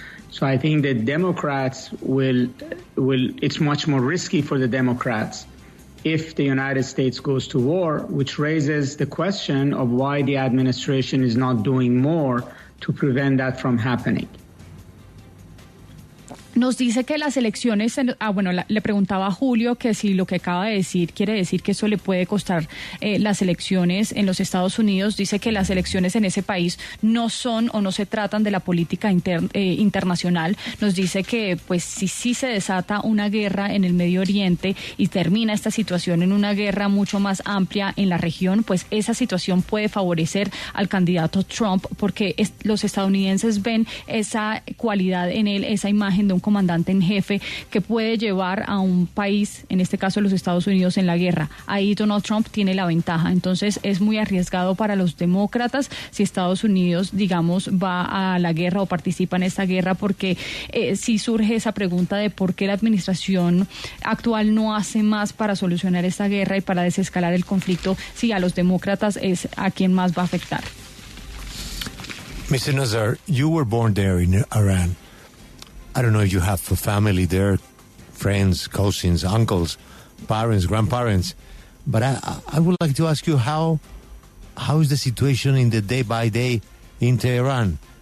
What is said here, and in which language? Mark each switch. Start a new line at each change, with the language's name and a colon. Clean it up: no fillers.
English: So I think the Democrats will it's much more risky for the Democrats if the United States goes to war, which raises the question of why the administration is not doing more to prevent that from happening.
Spanish: Nos dice que las elecciones, le preguntaba a Julio que si lo que acaba de decir quiere decir que eso le puede costar las elecciones en los Estados Unidos. Dice que las elecciones en ese país no son o no se tratan de la política internacional. Nos dice que pues si sí se desata una guerra en el Medio Oriente y termina esta situación en una guerra mucho más amplia en la región, pues esa situación puede favorecer al candidato Trump, porque los estadounidenses ven esa cualidad en él, esa imagen de un comandante en jefe que puede llevar a un país, en este caso los Estados Unidos, en la guerra. Ahí Donald Trump tiene la ventaja. Entonces es muy arriesgado para los demócratas si Estados Unidos, digamos, va a la guerra o participa en esta guerra, porque sí surge esa pregunta de por qué la administración actual no hace más para solucionar esta guerra y para desescalar el conflicto, si a los demócratas es a quien más va a afectar.
English: Mr. Nazar, you were born there in Iran. I don't know if you have a family there, friends, cousins, uncles, parents, grandparents, but I would like to ask you how is the situation in the day by day in Tehran?